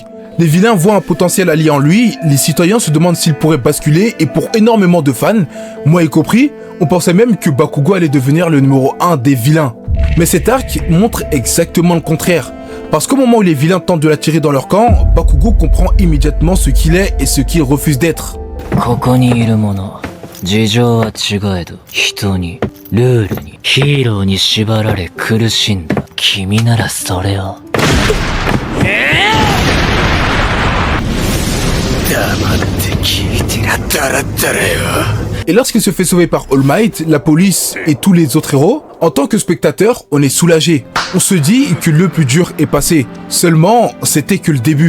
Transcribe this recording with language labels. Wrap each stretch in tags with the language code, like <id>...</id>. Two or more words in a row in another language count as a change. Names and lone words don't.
<fr>Les vilains voient un potentiel allié en lui, les citoyens se demandent s'il pourrait basculer, et pour énormément de fans, moi y compris, on pensait même que Bakugo allait devenir le numéro 1 des vilains. Mais cet arc montre exactement le contraire. Parce qu'au moment où les vilains tentent de l'attirer dans leur camp, Bakugo comprend immédiatement ce qu'il est et ce qu'il refuse d'être.</fr> <ja>ここにいる者、事情は違えど、人に、ルールに、ヒーローに縛られ苦しんだ。君ならそれを。</ja> <fr>Et lorsqu'il se fait sauver par All Might, la police et tous les autres héros, en tant que spectateur, on est soulagé. On se dit que le plus dur est passé. Seulement, c'était que le début.</fr>